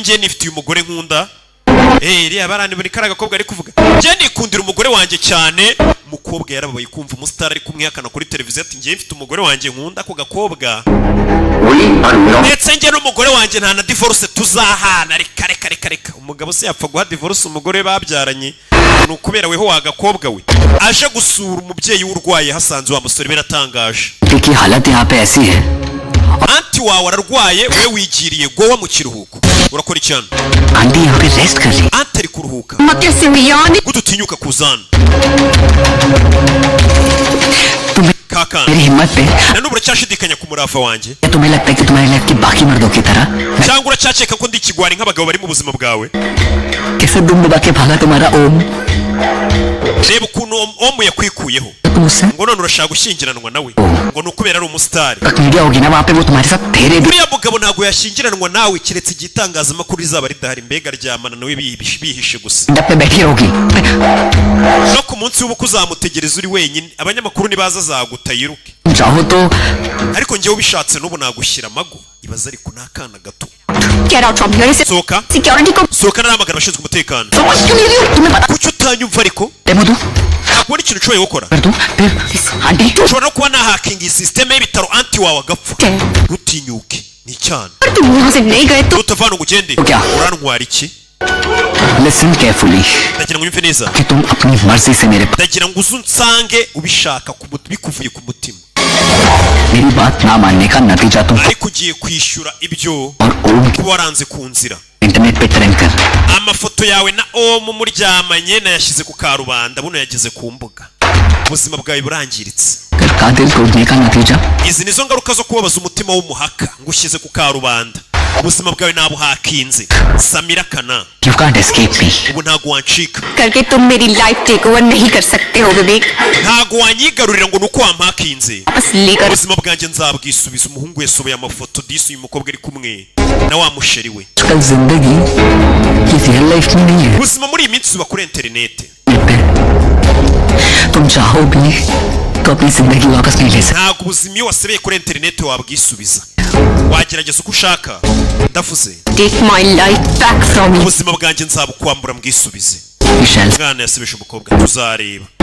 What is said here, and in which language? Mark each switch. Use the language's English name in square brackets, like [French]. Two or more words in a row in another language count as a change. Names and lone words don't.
[Kinyarwanda] njye nifitiye umugore nkunda iriya barani buri karaga gakobwa ari kuvuga njye nikundira umugore wanjye cyane umukobwa yarababaye kumva umustar ari kumwihakana kuri televiziyo ati njye mfite umugore wanjye nkunda ko gakobwa ndetse njye n'umugore wanjye nta na divorce tuzahana reka umugabo se yapfa guha divorce umugore babyaranye ni ukubera weho wagakobwa we aje gusura umubyeyi w'urwaye hasanze wa musore biratangaje [Hindi] की हालत यहाँ पे ऐसी है [Kinyarwanda] anti wawe ararwaye we wigiriye gowa mu kiruhuko urakora icyana [Hindi] आंटी यहाँ पे रेस्ट कर रही [Kinyarwanda] anti ari kuruhuka [Hindi] मतलब [Kinyarwanda] gudutinyuka kuzana kakana [Hindi] मेरी हिम्मत पे [Kinyarwanda] na nubura cyashidikanya ku murava wanjye [Hindi] क्या तुम्हें लगता है कि तुम्हारी लाइफ की बाकी मर्दों की तरह [Kinyarwanda] cyangwa uracyakeka ko ndi ikigwari nk'abagabo bari mu buzima bwawe [Hindi] कैसे दुम दबा के भागा तुम्हारा ओम [Kinyarwanda] reba ukuntu omu yakwikuyeho ngo none urashaka gushyingiranwa nawe ngo ni ukubera ari umusitari [Hindi] मीडिया होगी ना वहाँ पे वो तुम्हारे साथ तेरे [Kinyarwanda] uriya mugabo ntabwo yashyingiranwa nawe keretse igitangazamakuru rizaba ridahari mbega ryamana nawe bihishe gusa [Hindi] पे बैठी रहोगी [Kinyarwanda] no ku munsi w'ubukwe uzamutegereza uri wenyine abanyamakuru nibaza azaguta yiruke [Hindi] चाहो तो [Kinyarwanda] ariko njyewe ubishatse n'ubu nagushyira amago ibaza ariko n'akana gato [English] Get out from here. [Kinyarwanda] soka [Hindi] Security को [Kinyarwanda] soka naramagana abashinzwe umutekano [Hindi] समझ क्यों नहीं रही हो? तुम्हें पता [Kinyarwanda] kuki utanyumva ariko [Hindi] डेमो दूं [Kinyarwanda] ntabwo ari ikintu ushoboye gukora [Hindi] कर दूं फिर आंटी [Kinyarwanda] ushobora no kuba nahakinga iyi sisiteme y'ibitaro anti wawe agapfa ntutinyuke ni icyana [Hindi] तुम यहाँ से नहीं गए तो [Kinyarwanda] utavana ngo ugende Ujya. urantwara iki [English] listen carefully [Kinyarwanda] ndagira ngo unyumve neza [Hindi] कि तुम अपनी मर्जी से मेरे [Kinyarwanda] ndagira ngo uze unsange ubishaka bikuvuye ku mutima [Hindi] मेरी बात ना मानने का नतीजा तुम [Kinyarwanda] ariko ugiye kwishyura ibyo [Hindi] और ओम की [Kinyarwanda] kuba waranze ku nzira [Hindi] इंटरनेट पे ट्रेंड कर [Kinyarwanda] amafoto yawe na omu muryamanye nayashyize ku karubanda buno yageze ku mbuga ubuzima bwawe burangiritse [Hindi] घर का दिल तोड़ने का नतीजा [Kinyarwanda] izi nizo ngaruka zo kubabaza umutima w'umuhaka ngo ushyize ku karubanda ubuzima bwawe nabo hakinze Samira Kana [English] You can't escape me. [Kinyarwanda] ubu ntago wancika [Hindi] करके तुम मेरी [English] life take over [Hindi] नहीं कर सकते हो विवेक [Kinyarwanda] ntago wanyigarurira ngo nuko wampakinze [Hindi] वापस लेकर [Kinyarwanda] ubuzima bwanjye nzabwisubiza umuhungu yasoboye amafoto disi uyu mukobwa ari kumwe na wa musheri we [Hindi] कल जिंदगी ये [English] real life [Hindi] में नहीं है [Kinyarwanda] ubuzima muri iyi minsi uba kuri interinete [Hindi] तुम चाहो भी तो अपनी जिंदगी वापस नहीं ले सकते [Kinyarwanda] ntago ubuzima iyo wasebeye kuri interinete wabwisubiza wagerageza uko ushaka ndavuze [English] take my life back from me [Kinyarwanda] ubuzima bwanjye nzabukwambura mbwisubize mwana yasebeje umukobwa tuzareba